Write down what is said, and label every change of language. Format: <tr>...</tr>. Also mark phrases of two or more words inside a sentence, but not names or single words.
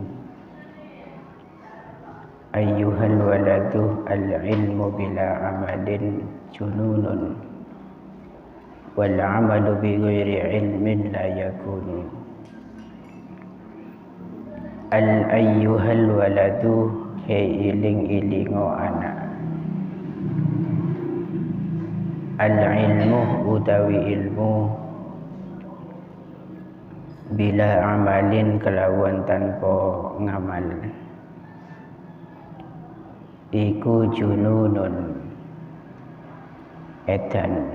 <ar>أيها الولد العلم بلا عمل جنون والعمل بغير علم لا يكون. أيها الولد</ar> <jv>hei iling-ilingo anak. Al-ilmu utawi ilmu</jv> <ar>بلا عمل</ar> <jv>kelawan tanpa ngamal iku jununun edan.</jv>